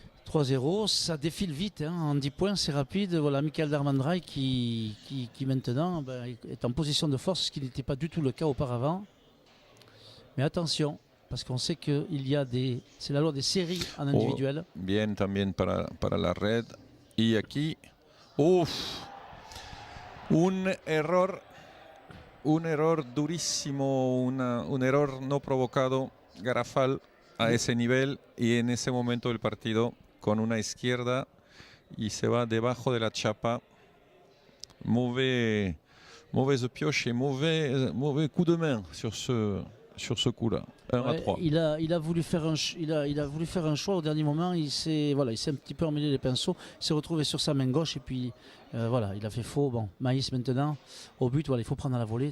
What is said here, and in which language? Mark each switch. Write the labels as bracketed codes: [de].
[fr] 3-0, ça défile vite, hein. En 10 points c'est rapide. Voilà, Michael Darmandraï qui maintenant est en position de force, ce qui n'était pas du tout le cas auparavant. Mais attention, parce qu'on sait que c'est la loi des séries en individuel. [es] Bien también para la red. Y aquí, un error durísimo, un error no provocado, garrafal a ese nivel y en ese momento del partido. Con una izquierda y se va debajo de la chapa. [fr] Mauvaise pioche et mauvais coup de main sur ce coup-là. 1-3. Il a voulu faire un choix au dernier moment. Il s'est un petit peu emmêlé les pinceaux. Il s'est retrouvé sur sa main gauche et puis il a fait faux. Bon, Maïs maintenant au but. Voilà, il faut prendre à la volée.